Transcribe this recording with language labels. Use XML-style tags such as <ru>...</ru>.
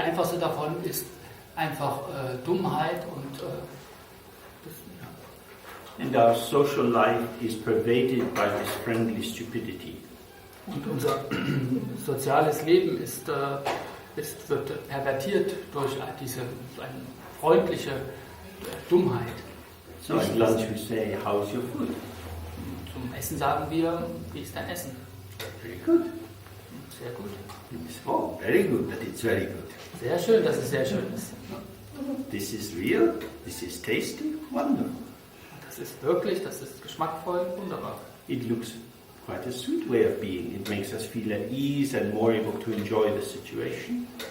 <de>Die einfachste davon ist einfach Dummheit und</de> <en>And our social life is pervaded by this friendly stupidity.</en> <de>Und unser soziales Leben wird pervertiert durch diese eine freundliche Dummheit.</de> <en>So at lunch we say, how's your food?</en> <de>Zum Essen sagen wir, wie ist dein Essen?</de> <en>Very good.</en> <de>Sehr gut.</de> <en>Oh, very good, but it's very good.</en> <de>Sehr schön, dass es sehr schön ist.</de> <en>This is real, this is tasty, wonderful.</en> <de>Das ist wirklich, das ist geschmackvoll, wunderbar.</de> <en>It looks quite a sweet way of being. It makes us feel at ease and more able to enjoy the situation.</en>